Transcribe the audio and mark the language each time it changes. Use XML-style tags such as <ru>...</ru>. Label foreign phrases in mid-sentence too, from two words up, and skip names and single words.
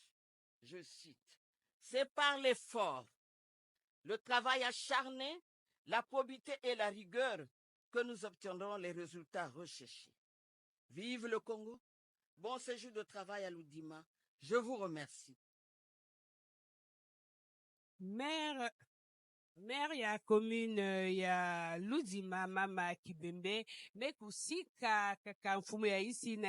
<fr>Je cite, c'est par l'effort, le travail acharné, la probité et la rigueur que nous obtiendrons les résultats recherchés. Vive le Congo! Bon séjour de travail à l'Udima. Je vous remercie.</fr> <kg>Maire ya commune ya Ludima mama Kibembe mekusika kaka mfumo ya isi na</kg>